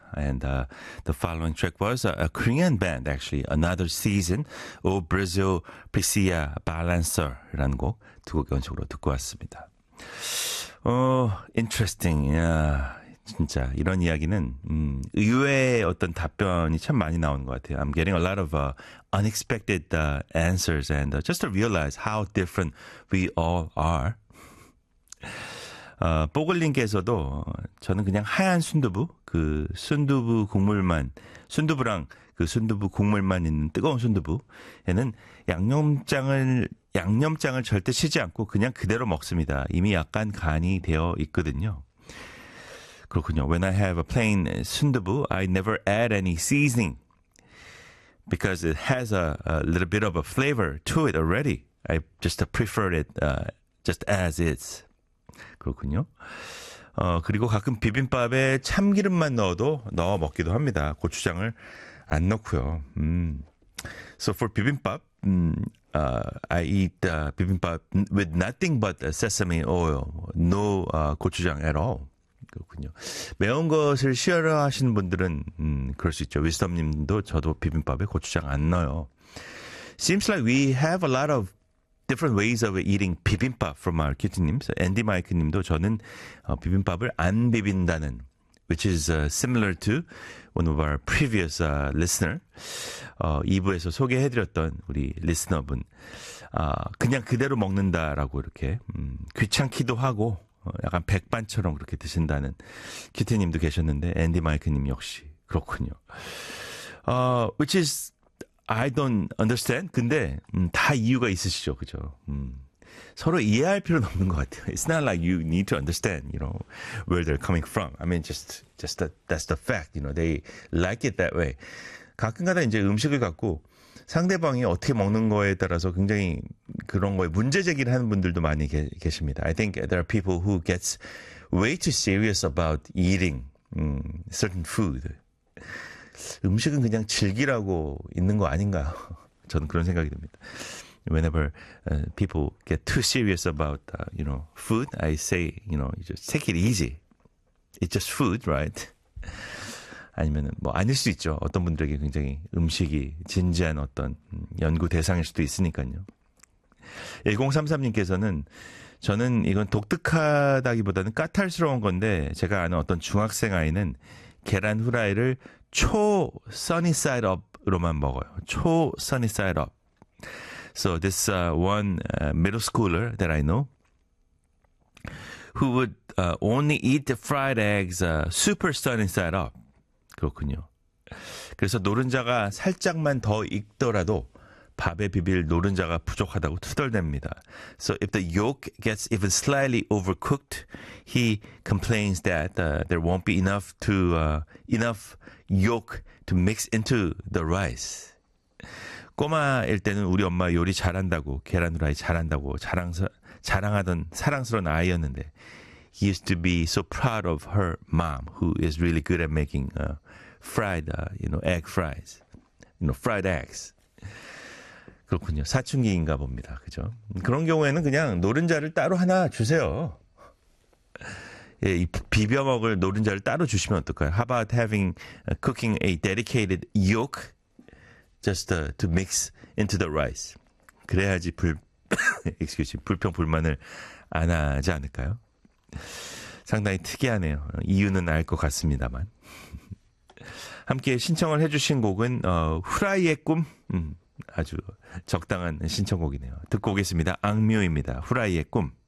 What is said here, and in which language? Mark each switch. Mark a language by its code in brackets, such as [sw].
[en] And the following track was a Korean band, actually. Another Season, O Brazil, Priscilla Balancer. [ko] 라는 곡 두 곡 연속으로 듣고 왔습니다. [en] Interesting. Yeah. [ko] 진짜 이런 이야기는 의외의 어떤 답변이 참 많이 나오는 것 같아요. [en] I'm getting a lot of unexpected answers and just to realize how different we all are. [ko] 뽀글님께서도 저는 그냥 하얀 순두부, 그 순두부 국물만, 순두부랑 그 순두부 국물만 있는 뜨거운 순두부에는 양념장을 절대 치지 않고 그냥 그대로 먹습니다. 이미 약간 간이 되어 있거든요. 그렇군요. [en] When I have a plain 순두부, I never add any seasoning because it has a little bit of a flavor to it already. I just prefer it just as is. [ko] 그렇군요. 그리고 가끔 비빔밥에 참기름만 넣어 먹기도 합니다. 고추장을 안 넣고요. [en] So for 비빔밥, I eat 비빔밥 with nothing but sesame oil. No 고추장 at all. [ko] 그렇군요. 매운 것을 싫어하시는 분들은 그럴 수 있죠. 위스덤님도 저도 비빔밥에 고추장 안 넣어요. [en] Seems like we have a lot of different ways of eating 비빔밥 from our kitchen님. So Andy Mike님도 [ko] 저는 비빔밥을 안 비빈다는, [en] which is similar to one of our previous listener. [ko] 2부에서 소개해드렸던 우리 리스너분. 그냥 그대로 먹는다라고 이렇게 귀찮기도 하고 약간 백반처럼 그렇게 드신다는 큐티님도 계셨는데 앤디 마이크님 역시 그렇군요. [en] Which is I don't understand. [ko] 근데 다 이유가 있으시죠. 그죠? 서로 이해할 필요는 없는 것 같아요. [en] It's not like you need to understand, you know, where they're coming from. I mean, just that, that's the fact. You know, they like it that way. [ko] 가끔가다 이제 음식을 갖고 상대방이 어떻게 먹는 거에 따라서 굉장히 그런 거에 문제 제기를 하는 분들도 많이 계십니다. [en] I think there are people who gets way too serious about eating certain food. [ko] 음식은 그냥 즐기라고 있는 거 아닌가요? 저는 그런 생각이 듭니다. [en] Whenever people get too serious about you know, food, I say, you know, you just take it easy. It's just food, right? [ko] 아니면 뭐 아닐 수 있죠. 어떤 분들에게 굉장히 음식이 진지한 어떤 연구 대상일 수도 있으니까요. 1033님께서는 저는 이건 독특하다기보다는 까탈스러운 건데 제가 아는 어떤 중학생 아이는 계란 후라이를 초 써니사이드업으로만 먹어요. 초 써니사이드업. [en] So this one middle schooler that I know who would only eat the fried eggs super써니사이드업. [ko] 그렇군요. 그래서 노른자가 살짝만 더 익더라도 밥에 비빌 노른자가 부족하다고 투덜댑니다. [en] So if the yolk gets even slightly overcooked, he complains that there won't be enough yolk to mix into the rice. [ko] 꼬마일 때는 우리 엄마 요리 잘한다고, 계란 후라이 잘한다고 자랑하던 사랑스러운 아이였는데 [en] He used to be so proud of her mom, who is really good at making fried, you know, egg fries, you know, fried eggs. [ko] 그렇군요. 사춘기인가 봅니다. 그죠? 그런 경우에는 그냥 노른자를 따로 하나 주세요. 예, 비벼 먹을 노른자를 따로 주시면 어떨까요? [en] How about having cooking a dedicated yolk just to mix into the rice? [ko] 그래야지 불평 불만을 안 하지 않을까요? 상당히 특이하네요. 이유는 알 것 같습니다만. 함께 신청을 해주신 곡은 후라이의 꿈. 아주 적당한 신청곡이네요. 듣고 오겠습니다. 악뮤입니다. 후라이의 꿈.